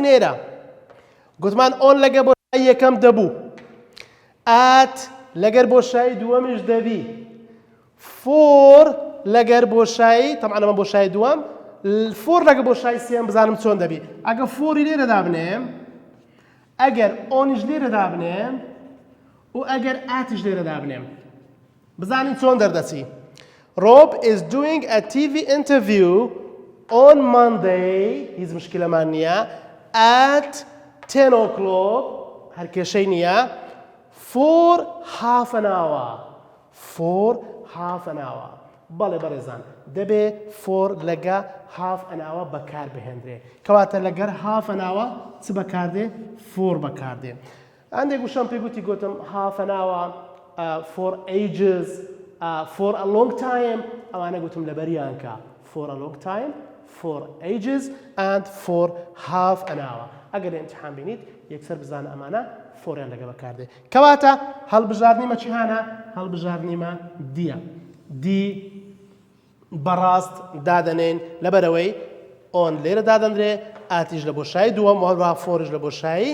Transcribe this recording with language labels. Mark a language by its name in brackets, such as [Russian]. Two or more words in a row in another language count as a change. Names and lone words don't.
[Central Kurdish] ئێرە گوتمان ئۆن لەگە بۆشایی یەکەم دەبوو ئات لەگەر بۆشایی دووەمیش دەبی فۆر لەگەر بۆشایی تەمان ئەمە بۆشایی دووەم فۆر لەگە بۆشایی سێم بزانم چۆن دەبی ئەگە فۆری لێرە دابنێم ئەگەر ئۆنیش لێرە دابنێم و ئەگەر ئاتیش لێرە دابنێم بزانین چۆن دەردەچی [English] Rob is doing a TV interview on Monday [Central Kurdish] هیچ مشکلەمان نییە [English] at 10 o'clock [Central Kurdish] هەر کێشەی نییە [English] for half an [Central Kurdish] hour بەڵێ بەڕێزان دەبێ for لەگە [English] half an hour [Central Kurdish] بەکار بهێنرێ کەواتە لەگەر [English] half an hour [Central Kurdish] چ بەکاردێ for بەکاردێ هەندێک وشەم پێی گوتی گوتم [English] half an hour for ages for a long time [Central Kurdish] ئەوانە گوتم لەبەریانکە [English] for a long time for ages and for half an hour [Central Kurdish] ئەگەر ئیمتحان بینیت یەکسەر بزانە ئەمانە فۆریان لەگە بەکاردێ کەواتە هەڵبژاردنیمە چی هانە هەڵبژاردنیمە دیە دی بەڕاست دادەنێن لەبەرەوەی ئۆن لێرە دادەندرێ ئاتیش لە بۆشایی دووەم وهەروەها فۆریش لە بۆشایی